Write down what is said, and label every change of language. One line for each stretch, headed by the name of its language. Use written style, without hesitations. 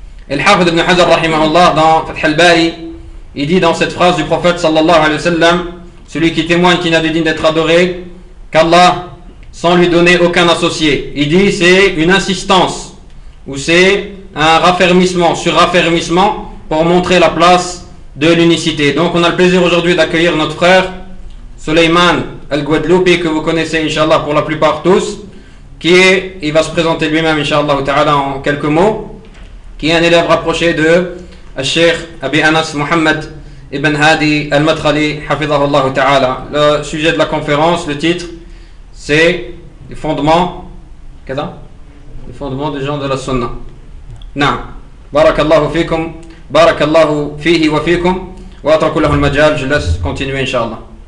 French: et le hafid ibn Hajar rahimahullah dans Fath al-Bari il dit dans cette phrase du prophète sallallahu alayhi wa sallam celui qui témoigne qu'il n'y a de digne d'être adoré qu'Allah sans lui donner aucun associé il dit c'est une insistance ou c'est un raffermissement sur raffermissement pour montrer la place de l'unicité. Donc on a le plaisir aujourd'hui d'accueillir notre frère Suleyman Al-Guadloupi que vous connaissez inshallah pour la plupart tous qui est, il va se présenter lui-même inshallah ta'ala en quelques mots qui est un élève rapproché de Cheikh Abi Anas Mohammed Ibn Hadi Al-Madkhali Hafidhahullah ta'ala. Le sujet de la conférence, le titre c'est les fondements qu'est-ce que les fondements des gens de la sunna.
Arabic: Na'am. Barakallahu fikum. بارك الله فيه وفيكم وأترك له المجال جلس continue إن شاء الله